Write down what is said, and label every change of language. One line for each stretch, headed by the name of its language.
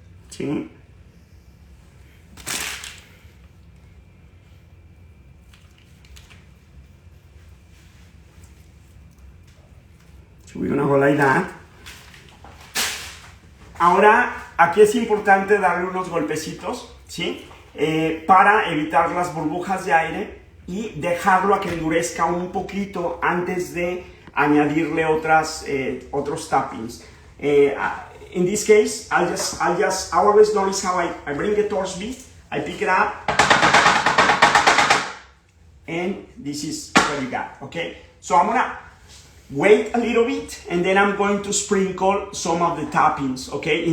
English: See? So we're gonna go like that.
Spanish: Ahora, aquí es importante darle unos golpecitos, ¿sí? Para evitar las burbujas de aire y dejarlo a que endurezca un poquito antes de añadirle otros toppings.
English: In this case, I always notice how I bring it towards me, I pick it up, and this is what you got, okay? So I'm gonna wait a little bit, and then I'm going to sprinkle some of the toppings, okay?